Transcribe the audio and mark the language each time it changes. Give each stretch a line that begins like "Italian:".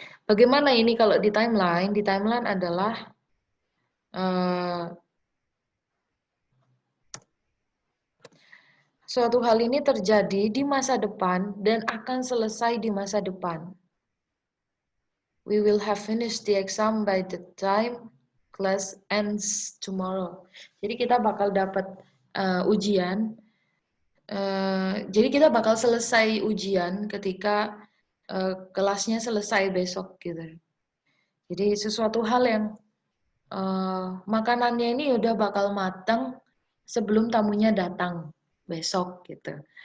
Indonesian: Bagaimana ini kalau di timeline? Di timeline adalah suatu hal ini terjadi di masa depan dan akan selesai di masa depan.
English: We will have finished the exam by the time class ends tomorrow.
Indonesian: Jadi kita bakal dapat ujian. Jadi kita bakal selesai ujian ketika kelasnya selesai besok gitu. Jadi sesuatu hal yang makanannya ini udah bakal matang sebelum tamunya datang besok gitu.